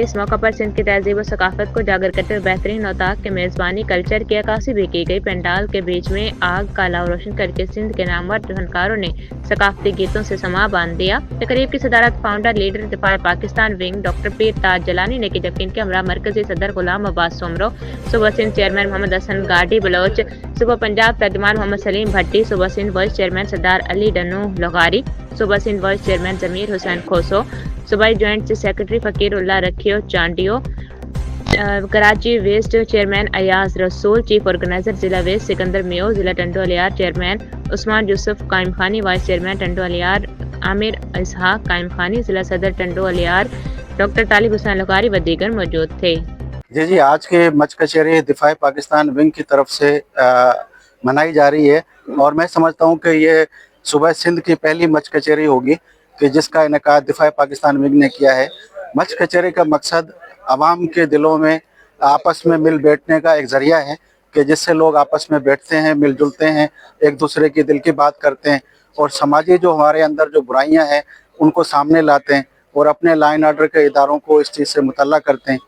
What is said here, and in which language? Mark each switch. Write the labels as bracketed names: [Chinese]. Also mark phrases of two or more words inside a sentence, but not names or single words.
[Urdu] اس موقع پر سندھ کی تہذیب اور ثقافت کو اجاگر کرتے ہوئے بہترین نوتاک کے میزبانی کلچر کی عکاسی بھی کی گئی. پنڈال کے بیچ میں آگ کا الاؤ روشن کرکے سندھ کے نامور فنکاروں نے ثقافتی گیتوں سے سماں باندھ دیا. تقریب کی صدارت فاؤنڈر لیڈر دفاع پاکستان ونگ ڈاکٹر پیر تاج جلانی نے کی، جبکہ ان کے ہمراہ مرکزی صدر غلام عباس سومرو، صوبہ سندھ چیئرمین محمد حسن گاڑی بلوچ، صوبہ پنجاب ترجمان محمد سلیم بھٹی، صوبہ سندھ وائس چیئرمین سردار علی ڈنو لغاری، صوبہ سندھ وائس چیئرمین ضمیر حسین کھوسو، صوبائی جوائنٹ سیکرٹری فقیر اللہ رکھیو چانڈیو, کراچی ویسٹ چیئرمین ایاز رسول، چیف آرگنائزر ضلع ویسٹ سکندر میو، ضلع ٹنڈو الہیار چیئرمین عثمان یوسف قائم خانی، وائس چیئرمین ٹنڈو الہیار عامر اسحاق قائم خانی، ضلع صدر ٹنڈو الہیار ڈاکٹر طالب حسین لغاری و دیگر موجود تھے. جی، آج کے مچ کچہری دفاع پاکستان ونگ کی طرف سے منائی جا رہی ہے اور میں سمجھتا ہوں کہ یہ صبح سندھ کی پہلی مچ کچہری ہوگی کہ جس کا انعقاد دفاع پاکستان ونگ نے کیا ہے. مچ کچہری کا مقصد عوام کے دلوں میں آپس میں مل بیٹھنے کا ایک ذریعہ ہے کہ جس سے لوگ آپس میں بیٹھتے ہیں، ملجلتے ہیں، ایک دوسرے کی دل کی بات کرتے ہیں اور سماجی جو ہمارے اندر جو برائیاں ہیں ان کو سامنے لاتے ہیں اور اپنے لائن آرڈر کے اداروں کو اس چیز سے مطلع کرتے ہیں.